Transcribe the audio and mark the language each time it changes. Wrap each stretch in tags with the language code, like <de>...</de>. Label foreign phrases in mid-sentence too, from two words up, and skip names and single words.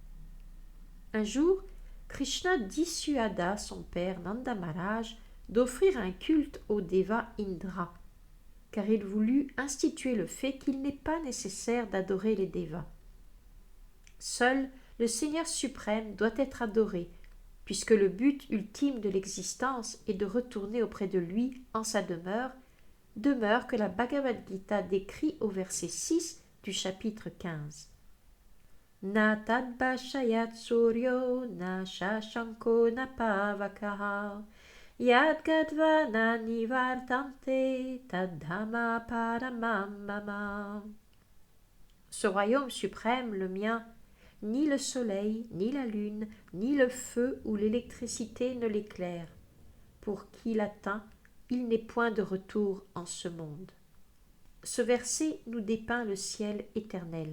<fr>Un jour, Krishna dissuada son père Nanda Maharaj d'offrir un culte au déva Indra, car il voulut instituer le fait qu'il n'est pas nécessaire d'adorer les dévas. Seul le Seigneur suprême doit être adoré, puisque le but ultime de l'existence est de retourner auprès de lui en sa demeure que la Bhagavad Gita décrit au verset 6 du chapitre 15.</fr> <sa>न तद्भासयते सूर्यो न शशाङ्को न पावकः यद् गत्वा न निवर्तन्ते तद्धाम परमं मम.</sa> <fr>Ce royaume suprême, le mien, ni le soleil, ni la lune, ni le feu ou l'électricité ne l'éclairent. Pour qui l'atteint, il n'est point de retour en ce monde. Ce verset nous dépeint le ciel éternel.</fr>